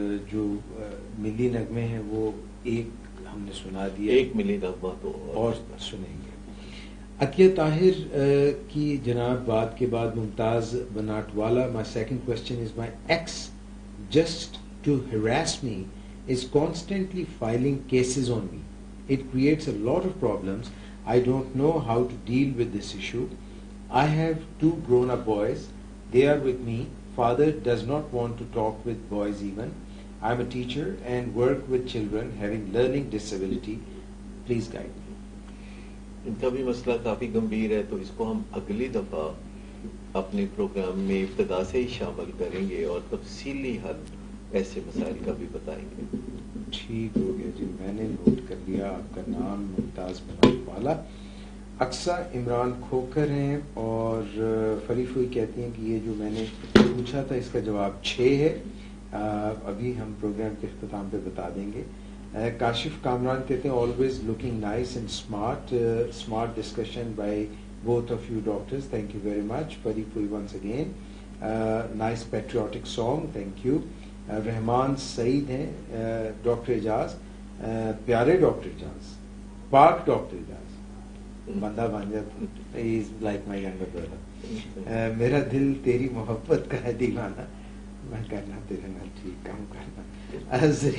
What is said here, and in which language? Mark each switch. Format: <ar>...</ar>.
<ur>جو ملی نغمے ہیں وہ ایک ہم نے سنا دیا, ایک ملی نغمہ تو اور سنیں گے. عطیہ طاہر کی جناب بات کے بعد ممتاز بناٹ والا,</ur> <en>my second question is my ex just to harass me is constantly filing cases on me. It creates a lot of problems. I don't know how to deal with this issue. I have 2 grown-up boys. They are with me. Father does not want to talk with boys even. I'm a teacher and work with children having learning disability. Please guide me.</en> <ur>ان کا بھی مسئلہ کافی گمبھیر ہے, تو اس کو ہم اگلی دفعہ اپنے پروگرام میں ابتدا سے ہی شامل کریں گے اور تفصیلی حل ایسے مسائل کا بھی بتائیں گے. ٹھیک ہو گیا جی, میں نے نوٹ کر لیا. آپ کا نام ممتاز بناٹ والا. اقصا عمران کھوکر ہیں اور فریف ہوئی کہتی ہیں کہ یہ جو میں نے پوچھا تھا اس کا جواب 6 ہے. ابھی ہم پروگرام کے اختتام پہ بتا دیں گے. کاشف کامران کہتے ہیں</ur> <en>always looking nice and smart discussion by both of you doctors, thank you very much. Fariq once again, nice patriotic song, thank you.</en> <ur>رحمان سعید ہیں, ڈاکٹر اعجاز, پیارے ڈاکٹر اعجاز, پاک ڈاکٹر اعجاز, بندہ بن جاتا,</ur> <en>he is like my younger brother.</en> <ur>میرا دل تیری محبت کا ہے دیوانہ, میں کرنا تیرے نال ٹھیک کام کرنا.</ur>